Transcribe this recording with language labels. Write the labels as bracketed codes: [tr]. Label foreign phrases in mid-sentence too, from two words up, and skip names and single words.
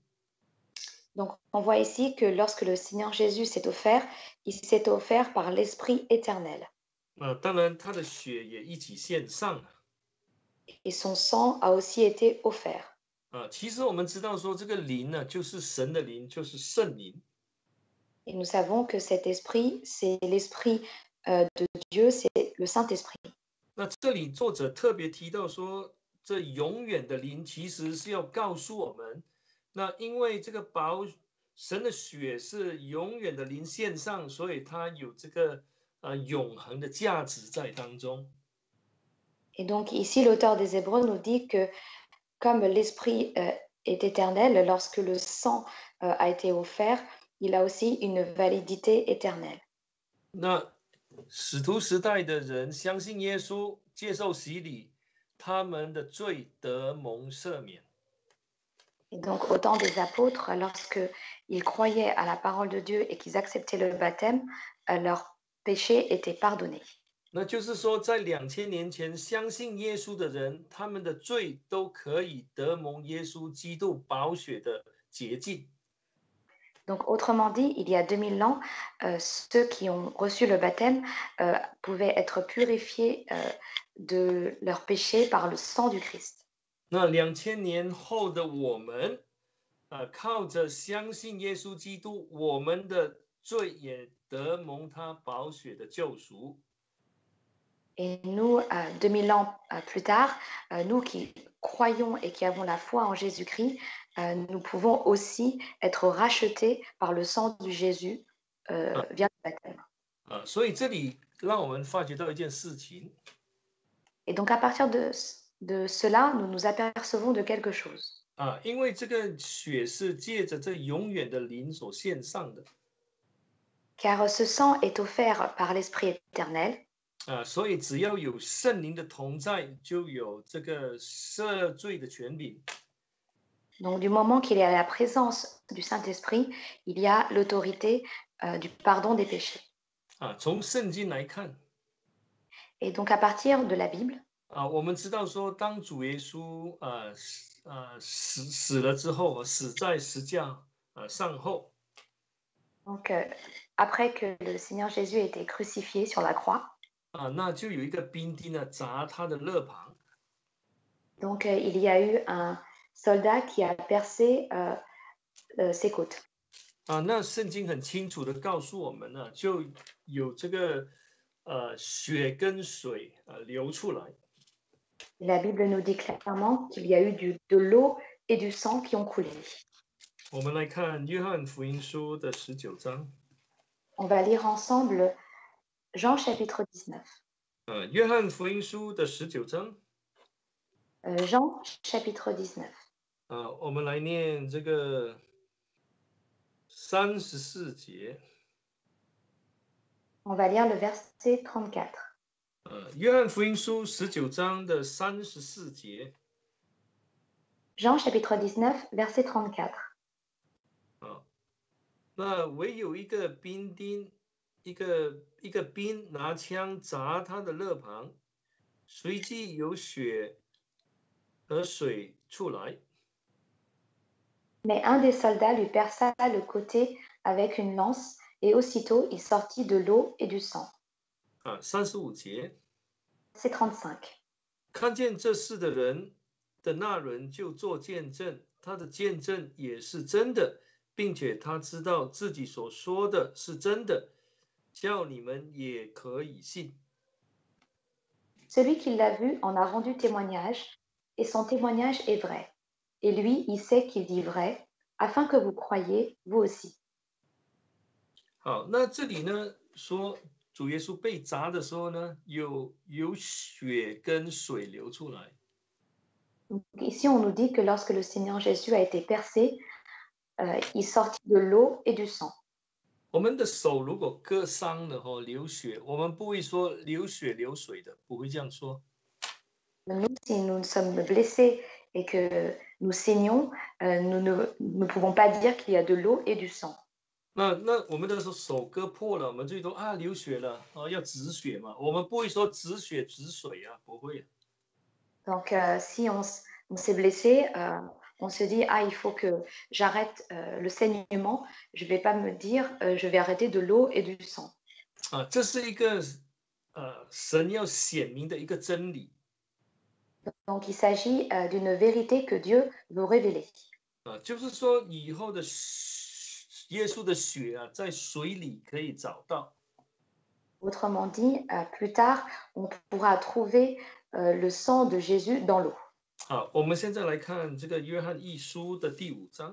[fr] Donc, on voit ici que lorsque le Seigneur Jésus s'est offert, il s'est offert par l'Esprit éternel. [zh] 当然他的血也一起献上了。 [fr] Et son sang a aussi été offert. [zh] 其实我们知道说，这个灵呢，就是神的灵，就是圣灵。 [fr] Et nous savons que cet esprit, c'est l'esprit de Dieu, c'est le Saint-Esprit. [zh] 那这里作者特别提到说，这永远的灵其实是要告诉我们，那因为这个神的血是永远的灵献上，所以它有这个永恒的价值在当中。 [fr] Et donc ici, l'auteur des Hébreux nous dit que comme l'esprit est éternel, lorsque le sang a été offert, il a aussi une validité éternelle. [zh] 那使徒时代的人相信耶稣，接受洗礼，他们的罪得蒙赦免。 [fr] Et donc, au temps des apôtres, lorsqu'ils croyaient à la parole de Dieu et qu'ils acceptaient le baptême, leurs péchés étaient pardonnés. [zh] 那就是说，在2000年前相信耶稣的人，他们的罪都可以得蒙耶稣基督宝血的洁净。 [fr] Donc, autrement dit, il y a 2000 ans, ceux qui ont reçu le baptême pouvaient être purifiés de leurs péchés par le sang du Christ. [zh] 那2000年后的我们，靠着相信耶稣基督，我们的罪也得蒙他宝血的救赎。 [fr] Et nous, 2000 ans plus tard, nous qui croyons et qui avons la foi en Jésus-Christ, nous pouvons aussi être rachetés par le sang de Jésus via le baptême. [zh] 所以这里让我们发觉到一件事情。 [fr] Et donc, à partir de cela, nous nous apercevons de quelque chose. [zh] 因为这个血是借着这永远的灵所献上的。 [fr] Car ce sang est offert par l'Esprit éternel. [zh] 所以只要有圣灵的同在，就有这个赦罪的权柄。 [fr] Donc, du moment qu'il y a la présence du Saint-Esprit, il y a l'autorité du pardon des péchés. [zh] 从圣经来看， [fr] Et donc, à partir de la Bible, [zh] 我们知道说，当主耶稣死了之后，死在十架上后， [fr] donc, après que le Seigneur Jésus ait été crucifié sur la croix, [zh] 那就有一个兵丁呢砸他的肋旁。 [fr] donc il y a eu un soldat qui a percé ses côtes. [zh] 那圣经很清楚的告诉我们呢，就有这个血跟水流出来。 [fr] La Bible nous dit clairement qu'il y a eu de l'eau et du sang qui ont coulé. [zh] 我们来看约翰福音书的19章。 [fr] On va lire ensemble Jean chapitre 19. [zh] 约翰福音书的19章。 [fr] Jean chapitre 19. [zh] 我们来念这个34节。 [fr] On va lire le verset 34. [zh] 约翰福音书19章的34节。 [fr] Jean chapitre 19, verset 34. [zh] 那唯有一个兵丁，一个兵拿枪砸他的肋旁，随即有血和水出来。 [fr] Mais un des soldats lui perça le côté avec une lance, et aussitôt il sortit de l'eau et du sang. [zh] 35 节。 [fr] C'est 35. [zh] 看见这事的人的那人就做见证，他的见证也是真的，并且他知道自己所说的是真的，叫你们也可以信。 [fr] Celui qui l'a vu en a rendu témoignage, et son témoignage est vrai. Et lui, il sait qu'il dit vrai, afin que vous croyiez, vous aussi. [zh] 好，那这里呢说主耶稣被砸的时候呢，有血跟水流出来。 [fr] Donc, ici, on nous dit que lorsque le Seigneur Jésus a été percé, il sortit de l'eau et du sang. [zh] 我们的手如果割伤了流血，我们不会说流血流水的，不会这样说。 [fr] Nous, si nous sommes blessés et que nous saignons, nous ne pouvons pas dire qu'il y a de l'eau et du sang. [zh] 那我们的手割破了，我们最多流血了，要止血嘛，我们不会说止血止水啊，不会。 [fr] Donc, si on s'est blessé, on se dit il faut que j'arrête le saignement. Je ne vais pas me dire je vais arrêter de l'eau et du sang. [zh] 这是一个神要显明的一个真理。 [fr] Donc, il s'agit d'une vérité que Dieu veut révéler. [zh] 就是说以后的耶稣的血在水里可以找到。 [fr] Autrement dit, plus tard, on pourra trouver le sang de Jésus dans l'eau. [zh] 好，我们现在来看这个约翰一书的第5章。